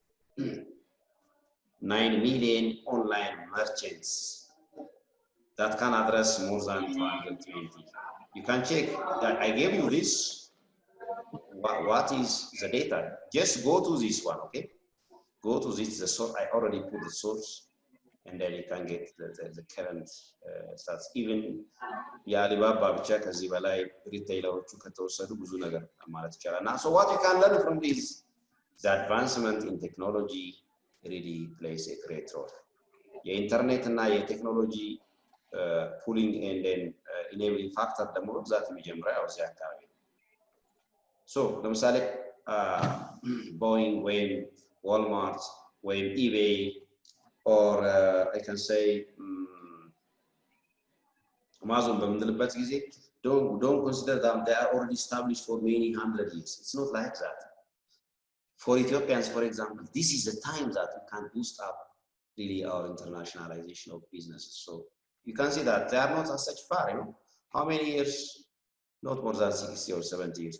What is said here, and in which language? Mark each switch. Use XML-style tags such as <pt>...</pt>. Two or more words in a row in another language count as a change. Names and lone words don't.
<en>9 million online merchants that can address more than 220. You can check. I gave you this. What is the data? Just go to this one, okay? Go to this, the source. I already put the source, and then you can get the current stats. Even</en> <am>የአሊባባ ብቻ ከዚህ በላይ ሪቴይለሮቹ ከተወሰዱ ብዙ ነገር ማለት ይቻላል።</am> <en>Now, so what you can learn from this, the advancement in technology really plays a great role.</en> <am>የኢንተርኔት እና የቴክኖሎጂ</am> <en>pulling and then enabling factor</en> <am>ደግሞ በብዛት የሚጀምረው ያው እዚህ አካባቢ ነው።</am> <en>So</en> <am>ለምሳሌ Boeing ወይም Walmart ወይም eBay</am> <en>or I can say Amazon</en> <am>በምንልበት ጊዜ</am> <en>don't consider them, they are already established for many hundred years. It's not like that. For Ethiopians, for example, this is the time that we can boost up really our internationalization of businesses. So you can see that they are not as such far, you know. How many years? Not more than 60 or 70 years.</en>